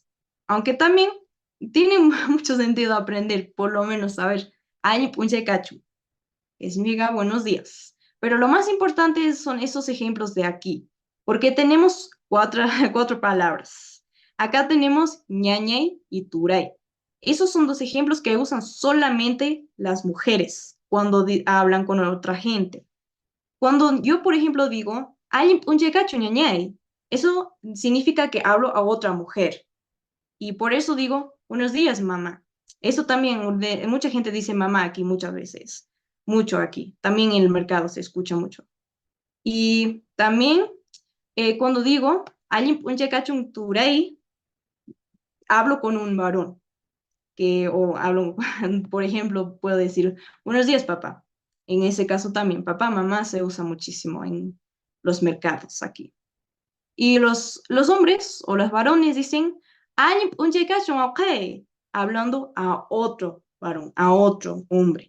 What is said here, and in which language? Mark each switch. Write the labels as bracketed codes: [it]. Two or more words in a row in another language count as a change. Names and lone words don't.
[es] Aunque también tiene mucho sentido aprender, por lo menos saber [qu] Ali Punchecachu [es] que significa buenos días. Pero lo más importante son esos ejemplos de aquí, porque tenemos cuatro palabras. Acá tenemos ñañay y turay. Esos son dos ejemplos que usan solamente las mujeres cuando hablan con otra gente. Cuando yo, por ejemplo, digo, hay [qu] un llegacho ñañay, [es] eso significa que hablo a otra mujer. Y por eso digo, buenos días, mamá. Eso también, mucha gente dice mamá aquí muchas veces, mucho aquí. También en el mercado se escucha mucho. Y también cuando digo, alguien [qu] punche cachun turei, [es] hablo con un varón, o hablo, por ejemplo, puedo decir, buenos días, papá. En ese caso también, papá, mamá se usa muchísimo en los mercados aquí. Y los hombres o los varones dicen, [qu] "Ay, un chicacho, [es] ok", hablando a otro varón, a otro hombre.